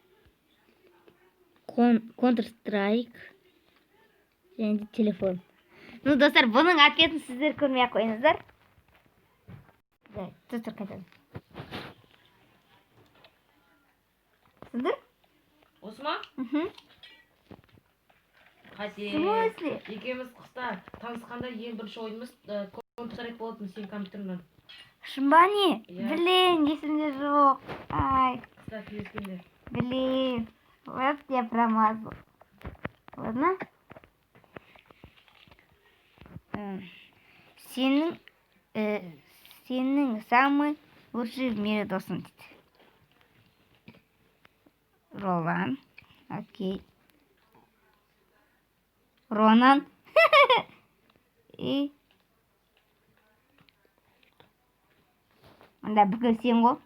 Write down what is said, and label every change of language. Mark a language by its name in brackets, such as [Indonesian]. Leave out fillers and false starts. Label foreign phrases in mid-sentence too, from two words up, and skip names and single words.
[Kazakh] Counter-Strike. Және де телефон. Ну, достар, бұның ответін сіздер көрмей ақ қойыңыздар. Достар, қайтады. Сіздер? Осы ма? Қате. [Russian] В смысле? [Kazakh] Екеуміз қыста танысқанда ең бірінші ойынымыз Counter-Strike болатын сен компьютермен. Шын ба не? Иә. Блин, есімде жоқ. Ай, Қыста келескенде. [Russian] блин. Вот я промазал. Ладно? [Kazakh] Сенің [Russian] самый лучший в мире [Kazakh] досың дейді. Ролан. Окей. Ронан. И... Мында бүкіл сен ғой.